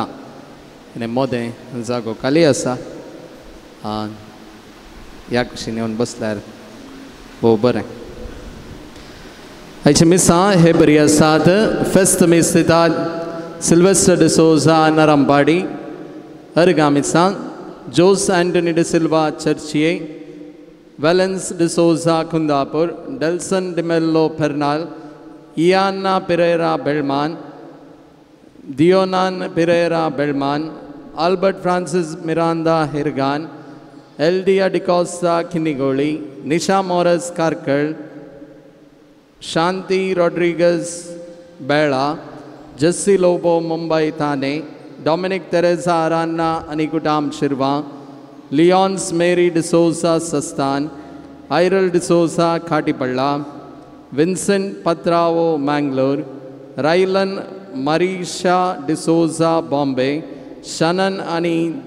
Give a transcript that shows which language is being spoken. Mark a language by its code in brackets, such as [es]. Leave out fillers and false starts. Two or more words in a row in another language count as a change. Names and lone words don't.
[kok] आनी मोदें जागो खाली आसा, ह्या कुशीन येवन बसल्यार भोव बरें. आयच्या मिसां हे बरी आसात. फेस्त मीस दितात सिल्वेस्टर डिसोजा नरांपाडी, अर्गामिसां जोस एंटनी डि सिल्वा चर्चिये, Valens de Souza Kundapur, Delson de Mello Pernal, Iana Pereira Belman, Dionan Pereira Belman, Albert Francis Miranda Hirgan, Eldia Dicosta Kinigoli, Nisha Morris Karkal, Shanti Rodriguez Bella, Jesse Lobo Mumbai Thane, Dominic Teresa Arana Anikutam Shirva, Leons Mary D'Souza Sastan, Iral D'Souza Khatipalla, Vincent Patrao Mangalore, Rylan Marisha D'Souza Bombay, Shannon Ani